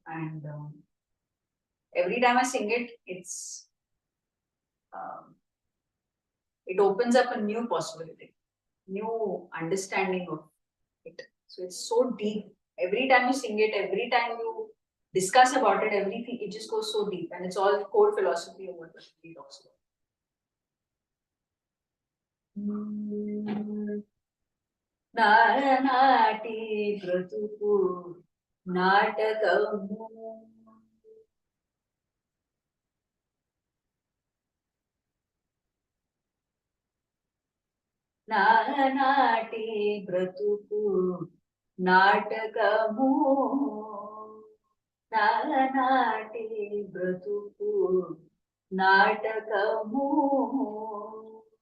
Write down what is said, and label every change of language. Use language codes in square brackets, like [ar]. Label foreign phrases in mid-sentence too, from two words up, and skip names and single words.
[en] And every time I sing it, it opens up a new possibility, new understanding of it. So it's so deep. Every time you sing it, every time you discuss about it, everything, it just goes so deep, and it's all core philosophy of what he talks about. Narati Pratupu Natakamu Nanati Pratupu Natakamu Nanati Pratupu Natakamu